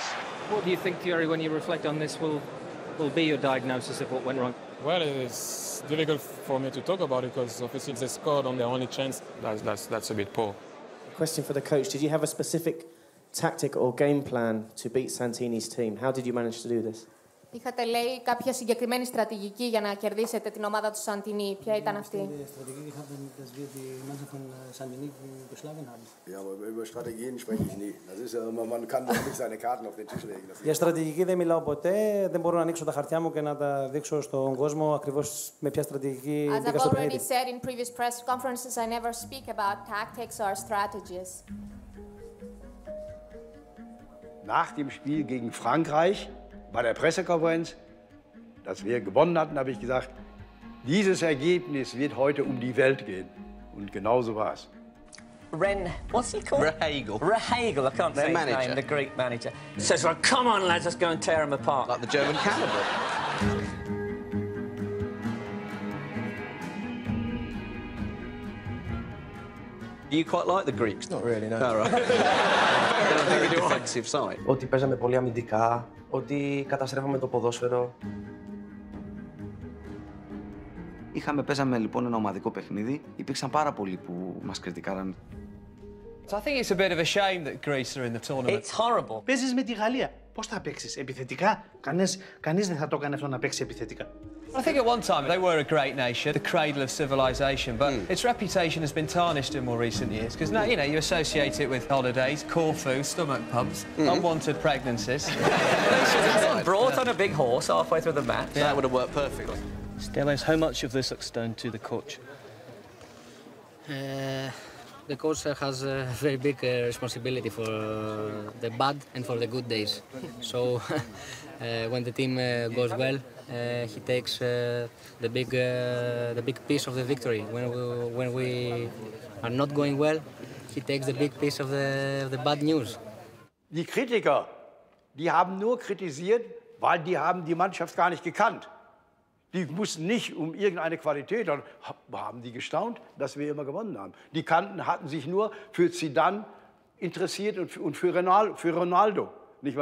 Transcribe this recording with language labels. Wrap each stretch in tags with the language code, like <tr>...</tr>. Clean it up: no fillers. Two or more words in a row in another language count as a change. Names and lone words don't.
<en>What do you think, Thierry, when you reflect on this, will be your diagnosis of what went wrong? Well, it's difficult for me to talk about it because obviously they scored on their only chance. That's a bit poor. Question for the coach. Did you have a specific tactic or game plan to beat Santini's team? How did you manage to do this?</en> <el>Είχατε, λέει, κάποια συγκεκριμένη στρατηγική για να κερδίσετε την ομάδα του Σαντινί. Ποια ήταν αυτή? Για στρατηγική δεν μιλάω ποτέ. Δεν μπορώ να ανοίξω τα χαρτιά μου και να τα δείξω στον κόσμο ακριβώς με ποια στρατηγική μπήκα στο παιχνίδι.</el> <en>As I've already said in previous press conferences, I never speak about tactics or strategies.</en> <de>Nach dem Spiel gegen Frankreich, bei der Pressekonferenz, dass wir gewonnen hatten, habe ich gesagt, dieses Ergebnis wird heute um die Welt gehen. Und genauso war es.</de> <en>What's he called? Rehhagel. Rehhagel, I can't say his name, the Greek manager. Says, well, come on, lads, let's go and tear him apart. Like the German cannibal. Do you quite like the Greeks? Not really, no. No, right. They're a very defensive side.</en> <el>Ότι παίζαμε πολύ αμυντικά, ότι καταστρέφαμε το ποδόσφαιρο. Παίζαμε λοιπόν ένα ομαδικό παιχνίδι. Υπήρξαν πάρα πολλοί που μας κριτικάραν.</el> <en>So I think it's a bit of a shame that Greece are in the tournament. It's horrible.</en> <el>Παίζεις με τη Γαλλία. Πώς θα παίξεις, επιθετικά? Κανείς δεν θα το έκανε αυτό να παίξει επιθετικά.</el> <en>I think at one time they were a great nation, the cradle of civilization, but its reputation has been tarnished in more recent years because now, you associate it with holidays, Corfu, stomach pumps, unwanted pregnancies. Brought on a big horse halfway through the match. That would have worked perfectly. Steles, how much of this looks down to the coach? The coach has a very big responsibility for the bad and for the good days. So when the team goes well, he takes the big piece of the victory. When we are not going well, he takes the big piece of the bad news.</en> <de>Die Kritiker, die haben nur kritisiert, weil die haben die Mannschaft gar nicht gekannt. Die mussten nicht um irgendeine Qualität, dann haben die gestaunt, dass wir immer gewonnen haben. Die hatten sich nur für Zidane interessiert und für Ronaldo, nicht wahr?</de>